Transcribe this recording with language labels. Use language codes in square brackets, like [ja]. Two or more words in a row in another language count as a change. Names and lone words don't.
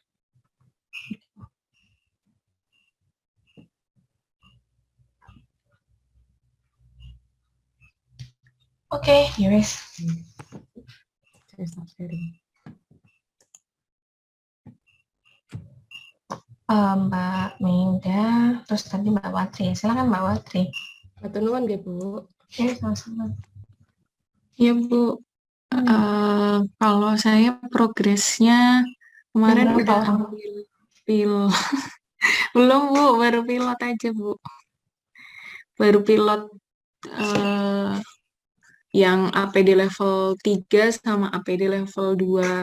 [jv] Oke, ya wes. [id] Saya [en] stop sharing. [id] Mbak Meda, terus tadi Mbak Watri. Silakan Mbak Watri. [jv] Matur nuwun nggih Bu. [id] Ya, sama-sama. Ya Bu, kalau saya progresnya kemarin Berapa udah orang? ambil pil. Belum Bu, baru pilot aja Bu. Baru pilot yang APD level 3 sama APD level 2.